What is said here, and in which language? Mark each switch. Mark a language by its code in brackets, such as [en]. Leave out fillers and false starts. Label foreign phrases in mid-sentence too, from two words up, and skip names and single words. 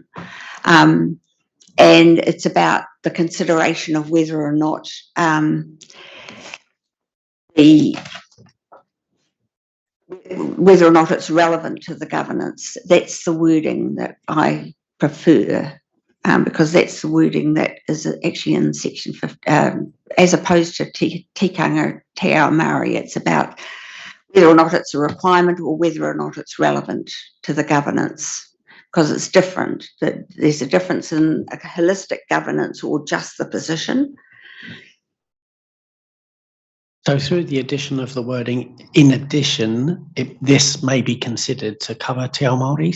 [en] And it's about the consideration of whether or not it's relevant to the governance. That's the wording that I prefer, because that's the wording that is actually in section 50, as opposed to [mi] tikanga te ao Māori. [en] It's about whether or not it's a requirement or whether or not it's relevant to the governance, because it's different. That there's a difference in a holistic governance or just the position. So through the addition of the wording, in addition, this may be considered to cover [mi] Te Ao Māori.